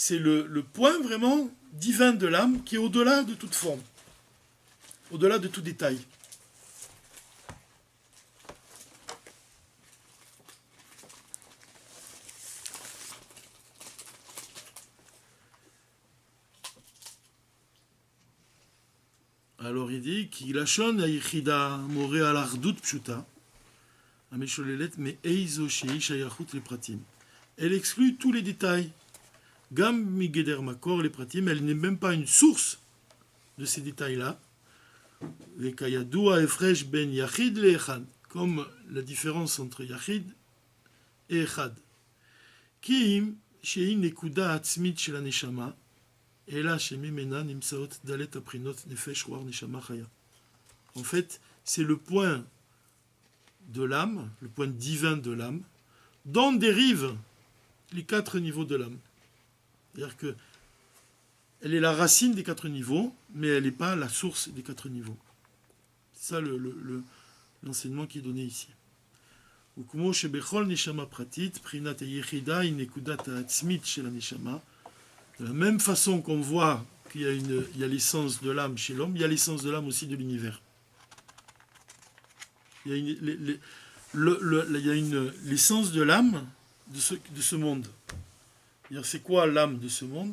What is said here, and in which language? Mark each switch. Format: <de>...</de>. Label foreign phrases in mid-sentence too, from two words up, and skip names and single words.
<fr>c'est le point vraiment divin de l'âme qui est au-delà de toute forme, au-delà de tout détail. Alors il dit qu'il</fr> <he>lachon היחידה מורה על אחדות פשוטה המשוללת מאיזו שהיא שייכות לפרטים.</he> <fr>Elle exclut tous les détails.</fr> <he>גם מגדר מקור לפרטים,</he> <fr>elle n'est même pas une source de ces détails-là.</fr> <he>וכידוע ההפרש בין יחיד לאחד,</he> <fr>comme la différence entre יחיד et אחד.</fr> <he>כי אם שהיא נקודה עצמית של הנשמה, אלא שממנה נמצאות דלת הבחינות נפש רוח נשמה חיה.</he> <fr>En fait, c'est le point de l'âme, le point divin de l'âme, dont dérivent les 4 niveaux de l'âme. C'est-à-dire que elle est la racine des 4 niveaux, mais elle n'est pas la source des 4 niveaux. C'est ça l'enseignement qui est donné ici.</fr> <he>וכמו שבכל נשמה פרטית, בחינת היחידה היא נקודת העצמית של הנשמה,</he> <fr>de la même façon qu'on voit qu'il y a l'essence de l'âme chez l'homme, il y a l'essence de l'âme aussi de l'univers. Il y a l'essence de l'âme de ce monde. C'est quoi l'âme de ce monde?</fr>